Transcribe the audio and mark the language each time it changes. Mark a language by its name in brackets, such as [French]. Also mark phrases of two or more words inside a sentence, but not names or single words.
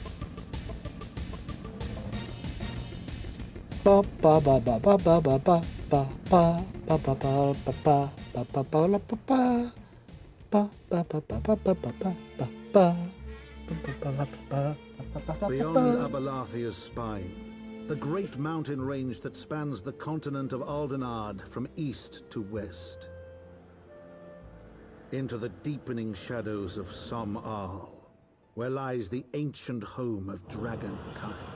[English] Ba ba ba ba ba ba ba ba ba ba ba ba ba ba ba ba ba ba la ba ba ba ba ba ba ba ba ba ba. Beyond Abalathia's spine, the great mountain range that spans the continent of Aldenard from east to west. Into the deepening shadows of Som-Al, where lies the ancient home of dragonkind.